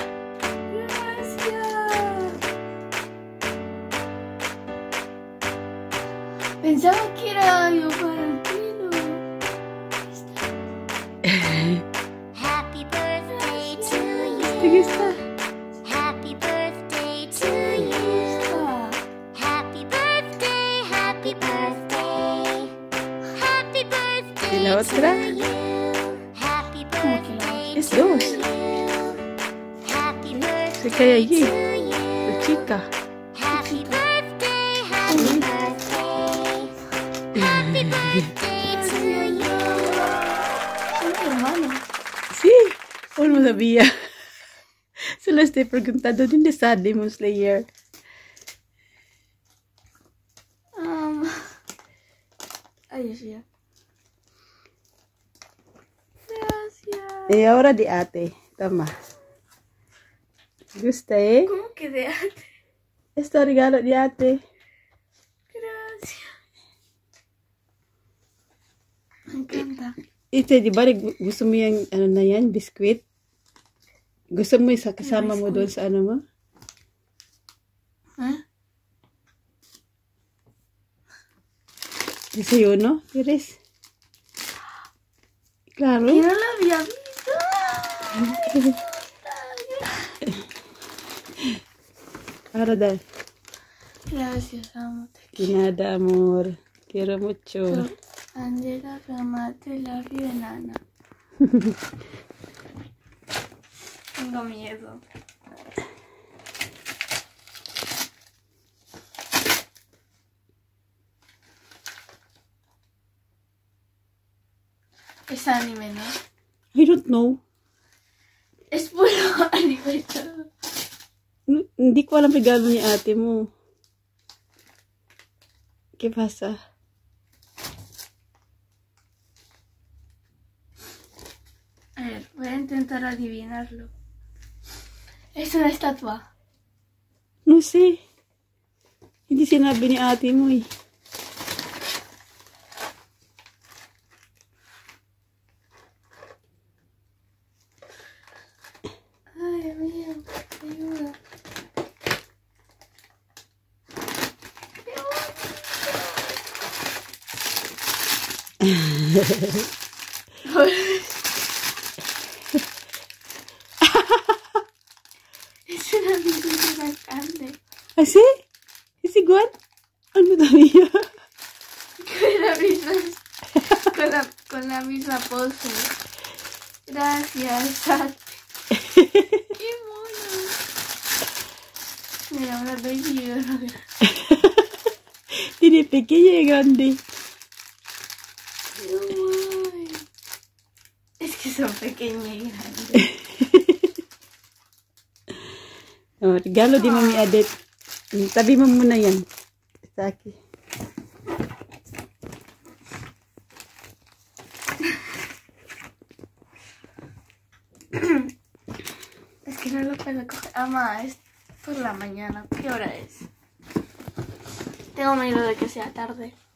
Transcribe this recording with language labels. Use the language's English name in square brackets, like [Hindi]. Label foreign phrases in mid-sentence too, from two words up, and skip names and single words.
[Spanish] Pensaba que era algo para ti, ¿no? [English] Happy birthday to [Spanish] ¿Te [English] you. [Spanish] gusta? [English] Happy birthday to you. Happy birthday, happy birthday. Happy birthday [Spanish] ¿Y la otra? [English] to you. Happy birthday [Spanish] Es [English] to [Spanish] dos. [English] you. Happy birthday [Spanish] Se cae allí. [English] to you. [Spanish] La chica. [English] Happy birthday, happy birthday. Happy birthday to you. [Spanish] Son mi hermano. Sí. Oh, no sabía. Solo estoy preguntando dónde está Demon Slayer. Ay, sí. Gracias. Y ahora de ate. Toma. ¿Gusta, eh? ¿Cómo que de arte? Esto regalo de ate. Gracias. Me encanta. [Filipino] Ito, di ba, gusto mo yung, ano na yan, biskuit? Gusto mo yung kasama mo doon sa ano mo? [Spanish] ¿Eh? Desayuno, ¿quieres? Claro. Y no lo había visto. Para dar. Gracias, amo. De nada, amor. Quiero mucho. Angela Gamate la enana. Tengo miedo. Es anime, ¿no? [English] I don't know. [Spanish] Es puro anime todo. [Filipino] Hindi ko alam regalo ni ate mo. [Spanish] ¿Qué pasa? A ver, voy a intentar adivinarlo. Es una estatua. No sé. [Filipino] Hindi sinabi ni ate mo eh. [Spanish] Ay, Dios mío, ayuda. Es una bicicleta grande. ¿Ah, sí? ¿Es igual? [Filipino] Ano dami ya? [Spanish] Con la misma pose. Gracias, Sati. ¡Qué mono! Mira, una baby. Tiene pequeña y grande. Ay. Es que son pequeñas y grandes. [Filipino] Oh, regalo di Mami Adet. Tabi mo muna yan. Sa akin. [Spanish] Es que no lo puedo coger. Ama, es por la mañana. ¿Qué hora es? Tengo miedo de que sea tarde.